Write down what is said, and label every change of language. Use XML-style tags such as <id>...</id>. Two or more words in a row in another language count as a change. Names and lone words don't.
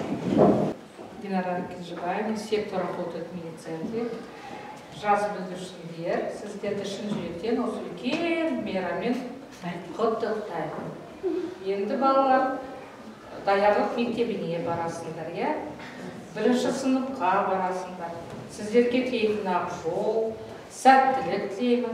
<ru>Динара Кенжебаевна, сектор работает в мини-центре.</ru> <kk>Жас бүлдіршіндер, сіздерді шын жүректен осы үлкен мейраммен құттықтаймын. Енді балалар даярлық мектебіне барасыңдар, я? Бірінші сыныпқа барасыңдар. Сіздерге тілейтін ақ жол, сәттілік тілеймін.</kk>